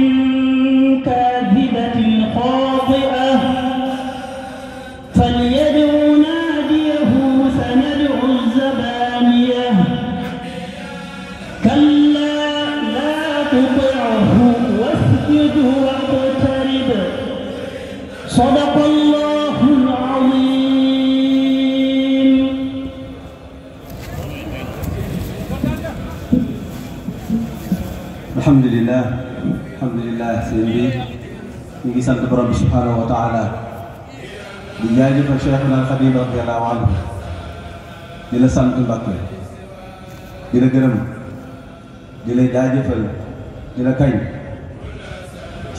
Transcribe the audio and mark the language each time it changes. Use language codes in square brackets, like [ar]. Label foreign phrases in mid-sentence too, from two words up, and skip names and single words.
[ar] كاذبة خاطئة فليدع ناديه سندع الزبانية كلا لا تطعه واسجد واقترب صدق الله العظيم. [wo] alhamdulillah sëñ bi ñu ngi sant borom bi [ar] سبحانه وتعالى [wo] di jaajëfal Cheikhuna al Xadim [ar] رضي الله عنه [wo] di la sant Mbàkke di la gërëm di la jaajëfal di la kañ ci